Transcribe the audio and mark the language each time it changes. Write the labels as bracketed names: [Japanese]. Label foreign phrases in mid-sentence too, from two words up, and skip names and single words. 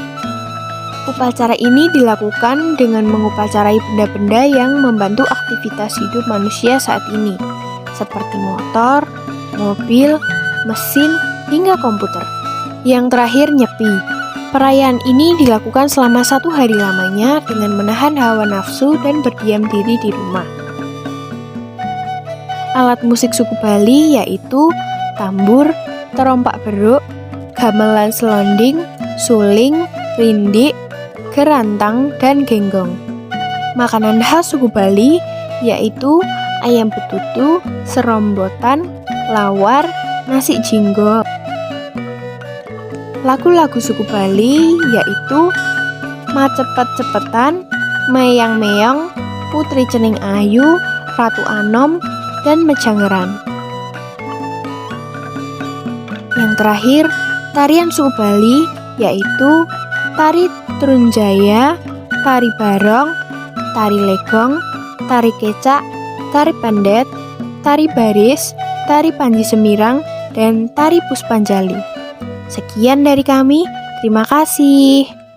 [Indonesian] Upacara ini dilakukan dengan mengupacarai benda-benda yang membantu aktivitas hidup manusia saat ini, seperti motor, mobil, mesin, hingga komputer. Yang terakhir, Nyepi. Perayaan ini dilakukan selama 1 hari lamanya dengan menahan hawa nafsu dan berdiam diri di rumah. Alat musik suku Bali yaitu tambur, terompak beruk, gamelan selonding, suling, rindik, gerantang, dan genggong. Makanan khas suku Bali yaitu ayam betutu, serombotan, lawar, nasi jinggo. Lagu-lagu suku Bali yaitu Macepet-cepetan, Meyang-meyong, Putri Cening Ayu, Ratu Anom, dan Mejanggeran. Yang terakhir, tarian suku Bali yaitu Tari Trunjaya, Tari Barong, Tari Legong, Tari Kecak, Tari Pendet, Tari Baris, Tari Panji Semirang, dan Tari Puspanjali. Sekian dari kami, terima kasih.